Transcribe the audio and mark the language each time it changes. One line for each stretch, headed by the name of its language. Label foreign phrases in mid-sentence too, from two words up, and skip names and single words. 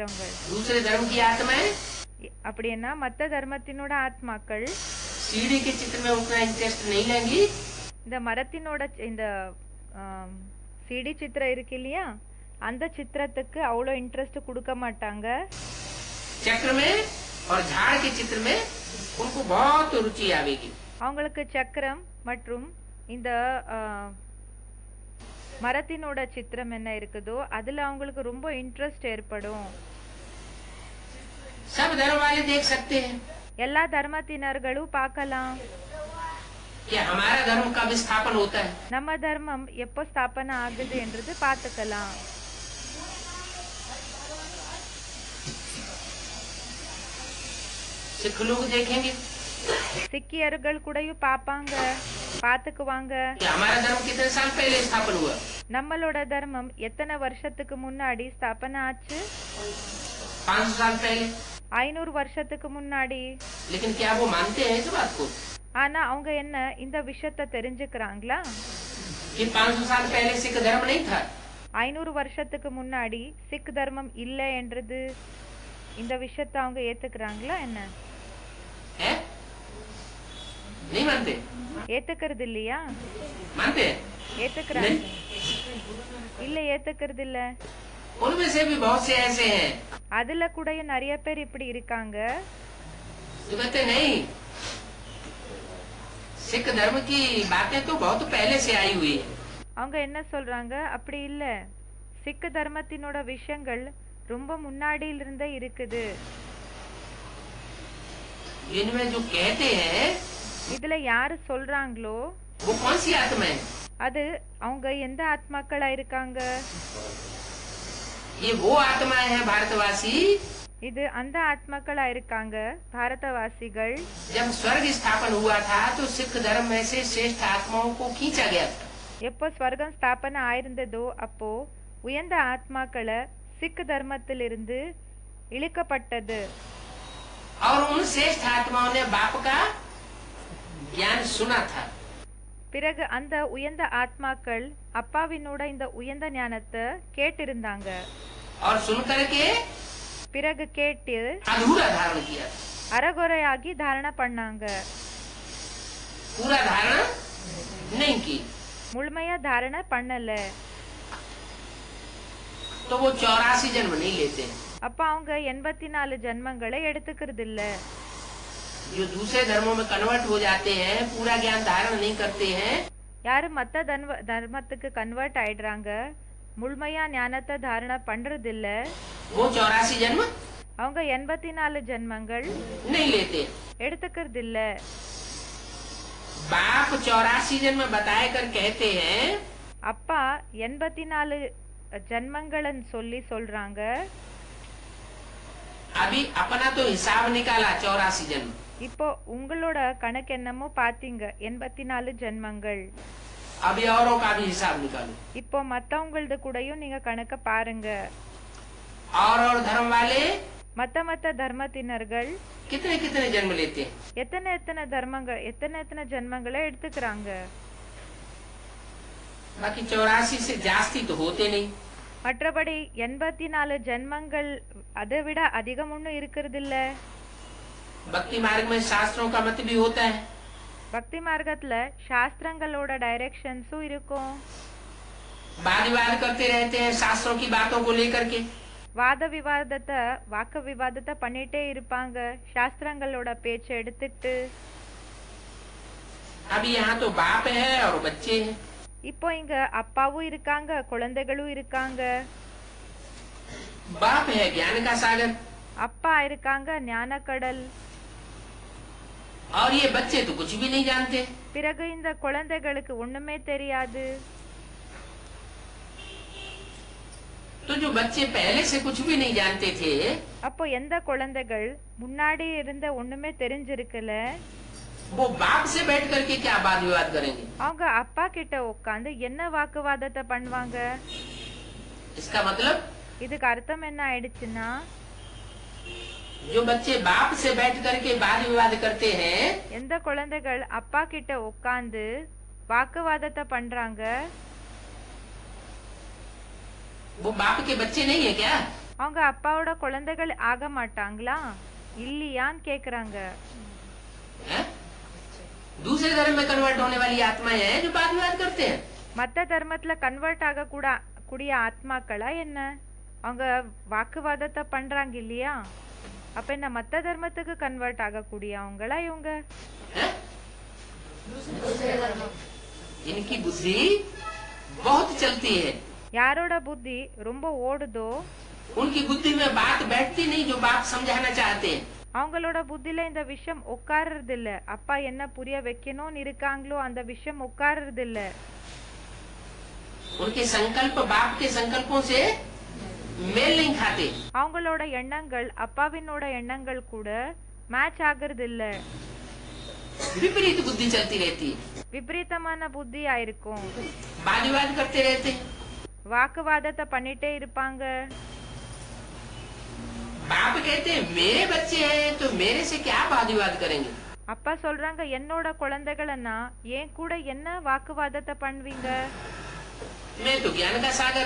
Hindi: दूसरे धर्म की आत्माएं
Tamil: அப்படின்னா மத்த தர்மத்தினோட ஆத்மாக்கள்
Hindi: सीढ़ी के चित्र में उतना इंटरेस्ट नहीं लेंगी,
Tamil: இந்த மரத்தினோட இந்த சிடி சித்திரம் இருக்கு இல்லையா, அந்த சித்திரத்துக்கு அவ்வளோ இன்ட்ரெஸ்ட் கொடுக்க மாட்டாங்க.
Hindi: चक्र में और झाड़ के चित्र में उनको बहुत रुचि आवेगी.
Tamil: அவங்களுக்கு சக்கரம் மற்றும் இந்த மரத்தினோட சித்திரம் என்ன இருக்குதோ அதுல அவங்களுக்கு ரொம்ப இன்ட்ரெஸ்ட் ஏற்படும்.
Hindi: सब धर्म वाले देख सकते हैं
Tamil: எல்லா தர்மத்தினர்களும் பார்க்கலாம்
Hindi: कि हमारा धर्म कब स्थापन होता है.
Tamil: நம்ம தர்மம் எப்போ ஸ்தாபனை ஆகுது என்றது பார்த்துக்கலாம்.
Hindi: सिख लोग देखेंगे
Tamil: சிக்கியர்கள் கூடயும் பார்ப்பாங்க, பார்த்துக்குவாங்க
Hindi: कि हमारा धर्म कितने साल पहले स्थापन हुआ.
Tamil: நம்மளோட தர்மம் எத்தனை வருஷத்துக்கு முன்னாடி ஸ்தாபனை ஆச்சு.
Hindi: 500 साल पहले.
Tamil: 500 வருஷத்துக்கு முன்னாடி.
Hindi: लेकिन क्या वो मानते हैं इस बात को
Tamil: ஆனா அவங்க என்ன இந்த விஷயத்தை தெரிஞ்சுக்கிறாங்களா
Hindi: कि 500 साल पहले सिख धर्म नहीं था.
Tamil: 500 வருஷத்துக்கு முன்னாடி சிக் தர்மம் இல்லை என்றது இந்த விஷயத்தை அவங்க ஏத்துக்கிறாங்களா என்ன?
Hindi: है? नहीं मानते.
Tamil: ஏத்துக்கிறது இல்லையா?
Hindi: मानते हैं?
Tamil: ஏத்துக்கிறாங்க இல்ல, ஏத்துக்கிறது இல்ல.
Hindi: उनमें से भी बहुत से ऐसे हैं
Tamil: அதுல கூட நிறைய பேர் இப்படி இருக்காங்க.
Hindi: जो कहते नहीं, सिख धर्म की बातें तो बहुत पहले से आई हुई है.
Tamil: அவங்க என்ன சொல்றாங்க, அப்படி இல்ல, சிக் தர்மத்தினோட விஷயங்கள் ரொம்ப முன்னாடியிலிருந்தே இருக்குது.
Hindi: इनमें जो कहते हैं
Tamil: இதுல யாரு சொல்றாங்களோ
Hindi: वो कौन सी आत्मा है?
Tamil: அது அவங்க எந்த ஆத்மாக்களா இருக்காங்க?
Hindi: ये वो आत्मा है भारतवासी
Tamil: இது அந்த ஆத்மாக்களா இருக்காங்க பாரதவாசிகள்.
Hindi: जब स्वर्ग स्थापन हुआ था तो सिख धर्म में से श्रेष्ठ आत्माओं को खींचा गया था.
Tamil: எப்போ ஸ்வர்க்கம் ஸ்தாபனை ஆயிருந்ததோ அப்போ உயர்ந்த ஆத்மாக்களை சிக் தர்மத்திலிருந்து இழுக்கப்பட்டது.
Hindi: और उन श्रेष्ठ आत्माओं ने बाप का ज्ञान सुना था.
Tamil: பிறகு அந்த உயர்ந்த ஆத்மாக்கள் அப்பாவினோட இந்த உயர்ந்த ஞானத்தை கேட்டிருந்தாங்க.
Hindi: और सुन करके
Tamil: பிறகு கேட்டு
Hindi: अधूरा धारण किया.
Tamil: அறகுறையாகி தாரணை பண்ணாங்க.
Hindi: पूरा धारण नहीं की
Tamil: முழுமையா தாரணை பண்ணல.
Hindi: तो वो 84 जन्म नहीं लेते.
Tamil: அப்ப அவங்க 84 ஜென்மங்களை எடுத்துக்கிறது இல்ல.
Hindi: जो दूसरे धर्मों में कन्वर्ट हो जाते हैं, पूरा ज्ञान धारण नहीं करते हैं,
Tamil: யாரு மத்த தர்மத்துக்கு கன்வெர்ட் ஆயிடுறாங்க, முழுமையா ஞானத்தை தாரணை பண்றது இல்ல,
Hindi: वो 84 जन्म
Tamil: அவங்க 84 ஜென்மங்கள்
Hindi: नहीं लेते.
Tamil: எடுத்துக்கிறது இல்ல.
Hindi: बाप 84 जन्म बताए कर कहते हैं
Tamil: அப்பா 84 ஜென்மங்கள்னு சொல்லி சொல்றாங்க.
Hindi: अभी अपना तो हिसाब निकाला 84 जन्म.
Tamil: இப்போ उங்களோட கணக்கு என்னமோ பாத்தீங்க 84 ஜென்மங்கள்.
Hindi: अभी औरों का भी हिसाब निकालो.
Tamil: இப்போ மத்தவங்களது கூடயும் நீங்க கணக்க பாருங்க.
Hindi: और धर्म वाले
Tamil: மத்த தர்மத்தினர்கள்
Hindi: कितने कितने जन्म लेते हैं.
Tamil: எத்தனை தர்மங்கள் எத்தனை ஜென்மங்களை எடுத்துக்கிறாங்க.
Hindi: बाकी 84 से जास्ती तो होते नहीं.
Tamil: மற்றபடி 84 ஜென்மங்கள் அதை விட அதிகம் ஒன்றும் இருக்கிறது இல்ல.
Hindi: भक्ति मार्ग में शास्त्रों का मत भी होता है.
Tamil: பக்தி மார்க்கத்துல சாஸ்திரங்களோட டைரக்ஷன்ஸும் இருக்கும்.
Hindi: वाद विवाद करते रहते हैं शास्त्रों की बातों को लेकर के.
Tamil: வாத விவாதத்தை வாக்கு விவாதத்தை பண்ணிட்டே இருப்பாங்க சாஸ்திரங்களோட பேச்சை எடுத்துட்டு.
Hindi: अभी यहाँ तो बाप है और बच्चे हैं.
Tamil: இப்போ இங்க அப்பாவும் இருக்காங்க குழந்தைகளும் இருக்காங்க.
Hindi: बाप है ज्ञान का सागर
Tamil: அப்பா இருக்காங்க ஞானக்கடல்.
Hindi: और ये बच्चे तो कुछ भी नहीं जानते.
Tamil: பிறகு இந்த குழந்தைகளுக்கு ஒண்ணுமே தெரியாது.
Hindi: तो जो बच्चे पहले से कुछ भी नहीं जानते थे,
Tamil: அப்போ எந்த குழந்தைகள் முன்னாடி இருந்த ஒண்ணுமே தெரிஞ்சிருக்கல,
Hindi: वो बाप से बैठ करके क्या वाद विवाद करेंगे.
Tamil: அவங்க அப்பா கிட்ட உட்காந்து என்ன வாக்குவாதத்தை பண்ணுவாங்க.
Hindi: इसका मतलब
Tamil: இதுக்கு அர்த்தம் என்ன ஆயிடுச்சுன்னா,
Hindi: जो बच्चे बाप से बैठ करके वाद विवाद करते हैं,
Tamil: எந்த குழந்தைகள் அப்பா கிட்ட உட்காந்து வாக்குவாதத்தை பண்றாங்க,
Hindi: वो बाप के बच्चे नहीं है क्या.
Tamil: அவங்க அப்பாவோட குழந்தைகள் ஆக மாட்டாங்களா. இல்லையான்னு கேக்குறாங்க.
Hindi: हैं? दूसरे धर्म में कन्वर्ट होने वाली आत्माएं हैं जो वाद विवाद करते हैं।
Tamil: மத்த தர்மத்துல கன்வெர்ட் ஆக கூடிய ஆத்மாக்களா என்ன? அவங்க வாக்குவாதத்தை பண்றாங்க இல்லையா? அப்ப என்ன மத்த தர்மத்துக்கு கன்வெர்ட் ஆகக்கூடிய அவங்களா இவங்க?
Hindi: हैं? इनकी बुद्धि बहुत चलती है।
Tamil: யாரோட புத்தி ரொம்ப ஓடுதோ
Hindi: उनकी बुद्धि में बात बैठती नहीं जो बाप समझाना चाहते हैं।
Tamil: அவங்களோட புத்தில இந்த விஷயம் உட்கார்றது இல்ல. அப்பா என்ன புரிய வைக்கணும்னு இருக்காங்களோ அந்த விஷயம் உட்கார்றது இல்ல.
Hindi: उनके संकल्प बाप के संकल्पों से मेल नहीं खाते।
Tamil: அவங்களோட எண்ணங்கள் அப்பாவினோட எண்ணங்கள் கூட மேட்ச் ஆகுறது இல்ல.
Hindi: विपरीत बुद्धि चलती रहती है।
Tamil: விபரீதமான புத்தியா இருக்கும்.
Hindi: वाद विवाद करते रहते हैं।
Tamil: வாக்குவாதத்தை பண்ணிட்டே இருப்பாங்க.
Hindi: बाप कहते हैं मेरे बच्चे हैं तो मेरे से क्या वाद विवाद करेंगे।
Tamil: அப்பா சொல்றாங்க என்னோட குழந்தைகளன்னா ஏன் கூட என்ன வாக்குவாதத்தை பண்ணுவீங்க?
Hindi: मैं तो ज्ञान का सागर।